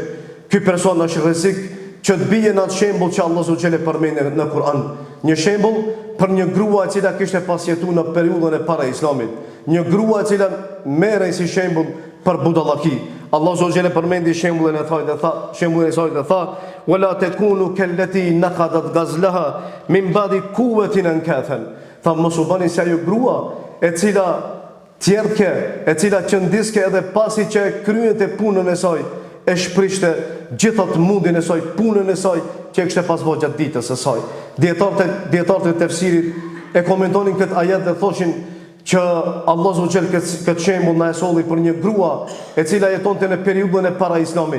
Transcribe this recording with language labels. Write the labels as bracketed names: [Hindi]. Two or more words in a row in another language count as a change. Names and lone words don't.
[Albanian] Ky person është rrezik që të bie në atë shembull që Allahu [Arabic] عز وجل [Albanian] e përmend në Kur'an. Një shembull për një grua e cila kishte pasjetuar në periudhën e para Islamit. Një grua e cila merrej si shembull për budallaki. Allahu [Arabic] عز وجل [Albanian] përmendi shembullin e saj dhe tha, [Arabic] "ولا تكونوا كالتي نقضت غزلها من بعد قوة أنكاثا." [Albanian] Tha mos u bani si ajo grua e cila tjerke, e cila qëndiske edhe pasi që e kryente punën e saj, e shprishte gjithat mundin e saj, punën e saj që e kështë pas bo gjatë ditës e saj. Dietarët e tefsirit e komentonin këtë ajet dhe thoshin që Allah [Arabic] عز وجل [Albanian] këtë shembull na e solli për një grua e cila jetonte në periudhën e para Islamit.